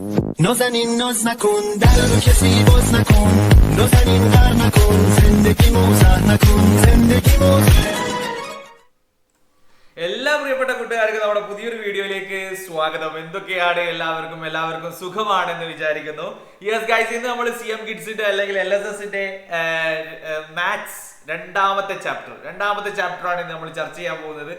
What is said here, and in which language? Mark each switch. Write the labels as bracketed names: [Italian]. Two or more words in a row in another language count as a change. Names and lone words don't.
[Persian] نازنین ناز نکن در رو کسی باز نکن نازنین غر نکن زندگی موزه نکن زندگی موزه. [Malayalam] എല്ലാ പ്രിയപ്പെട്ട കൂട്ടുകാർക്കും നമ്മുടെ പുതിയൊരു വീഡിയോയിലേക്ക് സ്വാഗതം. എന്തൊക്കെയാണ് എല്ലാവർക്കും സുഖമാണെന്ന് വിചാരിക്കുന്നു. [English] yes guys, [Malayalam] ഇന്ന് നമ്മൾ CM കിഡ്സിന്റെ അല്ലെങ്കിൽ LSSന്റെ മാത്സ് രണ്ടാമത്തെ ചാപ്റ്റർ ആണ് നമ്മൾ ചർച്ച ചെയ്യാൻ പോകുന്നത്.